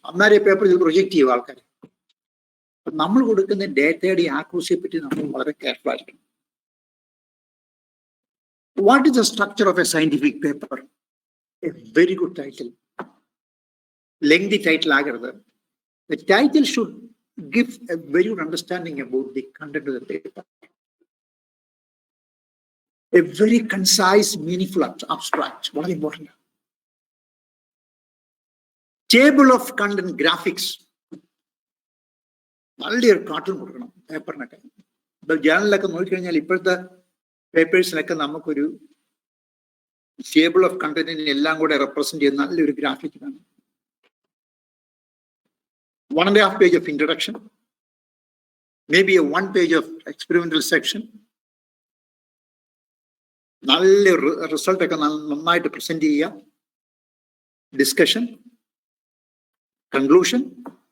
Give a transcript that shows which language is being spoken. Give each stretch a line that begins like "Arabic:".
Malayalam: അന്നേരം പേപ്പർ ഇത് പ്രൊജക്ട് ചെയ്യും ആൾക്കാർ. നമ്മൾ കൊടുക്കുന്ന ഡേറ്റയുടെ ആക്യുറസിയെ പറ്റി നമ്മൾ വളരെ കെയർഫുൾ ആയിരിക്കണം.
English: What is the structure of a scientific paper? A very good title. Lengthy title
Malayalam: ആകരുത്.
English: The title should give a very good understanding about the content of the paper. A very concise, meaningful abstract.
Malayalam: വളരെ important.
English: table of content graphics,
Malayalam: നല്ലൊരു cartoon കൊടുക്കണം പേപ്പറിനൊക്കെ. ഇപ്പൊ ജേർണലിലൊക്കെ നോക്കിക്കഴിഞ്ഞാൽ ഇപ്പോഴത്തെ പേപ്പേഴ്സിനൊക്കെ നമുക്കൊരു table of കണ്ടന്റിനെ എല്ലാം കൂടെ റെപ്രസെന്റ് ചെയ്യുന്ന നല്ലൊരു ഗ്രാഫിക് ആണ്.
English: 1.5 page of introduction, maybe a 1 page of experimental section. Result to present discussion, conclusion.